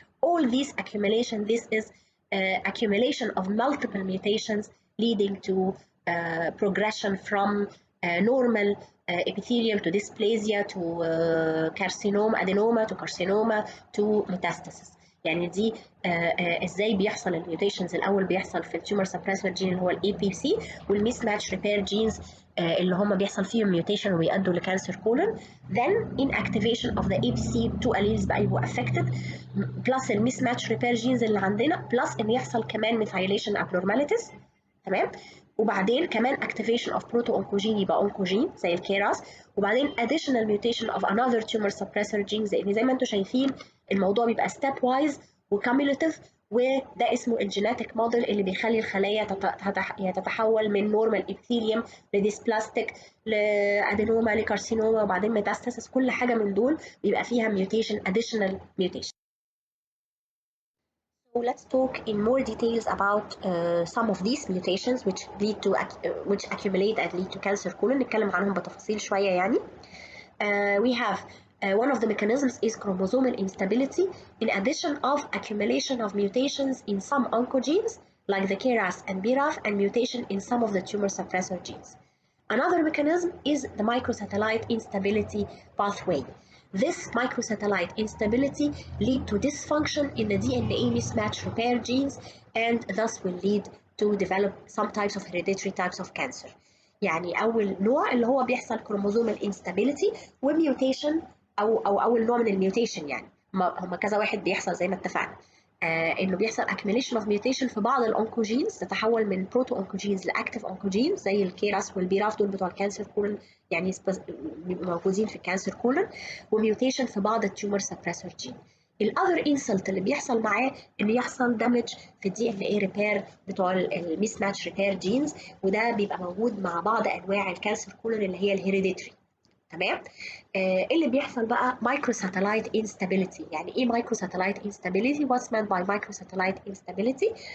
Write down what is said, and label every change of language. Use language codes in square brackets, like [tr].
[en] All these accumulation, this is accumulation of multiple mutations leading to progression from normal epithelium to dysplasia to carcinoma, adenoma to carcinoma to metastasis. [ar] يعني دي ازاي بيحصل الميوتيشنز. الاول بيحصل في التيومر سبريسور جين اللي هو الاي بي سي، والميس ماتش ريبير جينز اللي هم بيحصل فيهم ميوتيشن ويؤدوا لكانسر كولون. [en] then inactivation of the APC two alleles [ar] بقى يبقوا [en] affected plus الميس match repair genes [ar] اللي عندنا [en] plus [ar] ان يحصل كمان [en] methylation abnormalities. [ar] تمام. وبعدين كمان [en] activation of proto-oncogene يبقى oncogene [ar] زي الكيراس، وبعدين [en] additional mutation of another tumor suppressor gene. [ar] زي ما انتم شايفين الموضوع بيبقى step wise وcumulative، وده اسمه الجيناتيك موديل اللي بيخلي الخلايا تتحول من نورمال ابيثيليوم لديسبلاستيك لادينوما لكارسينوما وبعدين ميتاستاسيس. كل حاجه من دول بيبقى فيها mutation additional mutation. [en] So let's talk in more details about some of these mutations which lead to which accumulate and lead to cancer colon. [ar] نتكلم عنهم بتفاصيل شوية يعني. [en] We have one of the mechanisms is chromosomal instability, in addition of accumulation of mutations in some oncogenes like the KRAS and BRAF, and mutation in some of the tumor suppressor genes. Another mechanism is the microsatellite instability pathway. This microsatellite instability lead to dysfunction in the DNA mismatch repair genes, and thus will lead to develop some types of hereditary types of cancer. [ar] يعني أول نوع اللي هو بيحصل chromosomal instability وميوتيشن أو أول نوع من الميوتيشن. يعني هم كذا واحد بيحصل زي ما اتفقنا. انه بيحصل [en] accumulation of mutation [ar] في بعض الانكوجينز، تتحول من بروتو انكوجينز لاكتيف انكوجينز زي الكيراس والبيراف، دول بتوع الكانسر كولن يعني بيبقوا موجودين في الكانسر كولن، وميوتيشن في بعض التيومر سبريسور جين. الاذر انسلت اللي بيحصل معاه ان يحصل دامج في الدي ان اي ريبير بتوع الميس ماتش ريبير جينز، وده بيبقى موجود مع بعض انواع الكانسر كولن اللي هي الهيريديتري. تمام. اللي بيحصل بقى microsatellite instability. يعني ايه [en] microsatellite instability? What's meant by microsatellite instability?